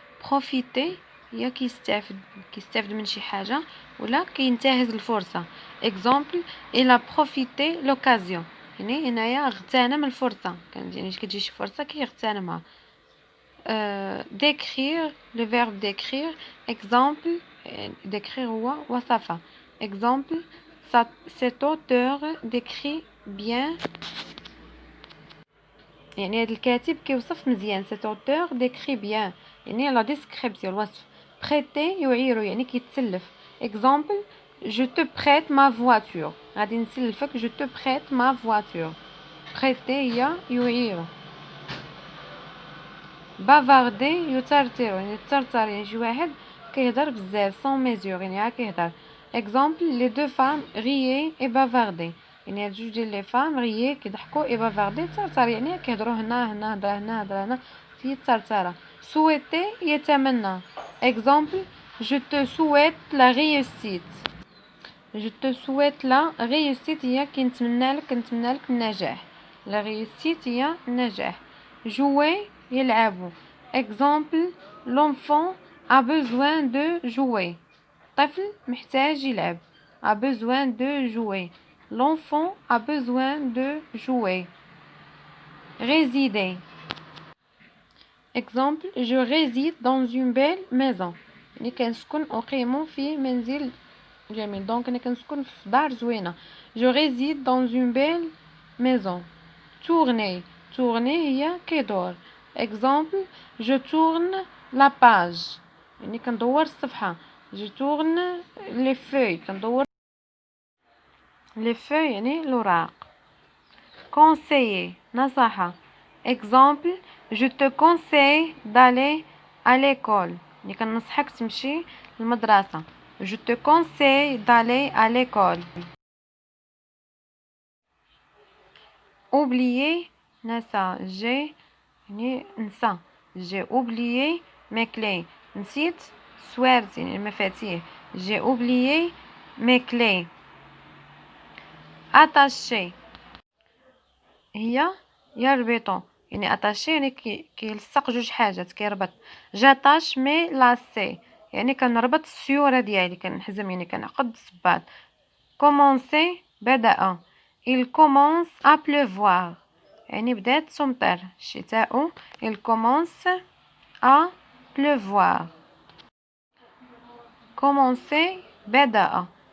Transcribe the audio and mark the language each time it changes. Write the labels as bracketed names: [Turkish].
[Arabic] بروفيتي هي كيستافد من شي حاجه ولا كينتهز الفرصه. اكزامبل الى بروفيتي لوكازيون، يعني هنايا اغتنم الفرصه، يعني كتجي شي فرصه كيغتنمها. [French] décrire le verbe décrire. exemple décrire [Arabic] هو وصفه. [French] exemple cet auteur décrit bien، [Arabic] يعني هذا الكاتب كيوصف مزيان. [French] cet auteur décrit bien [Arabic] يعني لا ديسكريبسيون الوصف. prêter يعير يعني كيتسلف. [French] exemple je te prête ma voiture، [Arabic] غادي نسلفك [French] je te prête ma voiture. [Arabic] prêter هي يعير. bavarder يترتر يعني ترتر يعني شي واحد كيهضر بزاف [French] sans mesure [Arabic] يعني عا كيهضر. exemple [French] les deux femmes riaient et bavardaient، [Arabic] يعني هاد جوج ديال لي فام ريي كيضحكوا اي بافاردي ترتر يعني كيهضروا هنا هضره هنا في الترتره. [French] souhaiter [Arabic] يتمنى. [French] exemple je te souhaite la réussite. je te souhaite la réussite [Arabic] هي كنتمنى لك النجاح. [French] la réussite [Arabic] هي النجاح. [French] jouer [Arabic] يلعبوا. [French] exemple l'enfant a besoin de jouer. [Arabic] طفل محتاج يلعب. [French] a besoin de jouer. l'enfant a besoin de jouer. résider. exemple je réside dans une belle maison، [Arabic] يعني كنسكن أقيم في منزل جميل. دونك أنا كنسكن في دار زوينة. [French] je réside dans une belle maison. [Arabic] tourner هي كيدور. [French] exemple je tourne la page، [Arabic] يعني كندور الصفحة. [French] je tourne les feuilles، كندور les feuilles [Arabic] يعني الأوراق. [French] conseiller نصيحة. exemple je te conseille d'aller à l'école، [Arabic] يعني كنصحك تمشي للمدرسة. [French] je te conseille d'aller à l'école. [Arabic] oublier نسى. [French] j'ai [Arabic] يعني نسى. [French] j'ai oublié mes clés، [Arabic] نسيت سوارتي يعني المفاتيح. [French] j'ai oublié mes clés. [Arabic] attacher هي يربط، يعني attacher يعني كيلصق جوج حاجات كيربط. [French] j'attache mes lacets [Arabic] يعني كنربط السيوره ديالي، كنحزم يعني كنعقد الصباط. [French] commencer بدأ. il commence à pleuvoir [Arabic] يعني بدات تمطر الشتاء. [French] il commence à pleuvoir. [Arabic] commencer بدأ.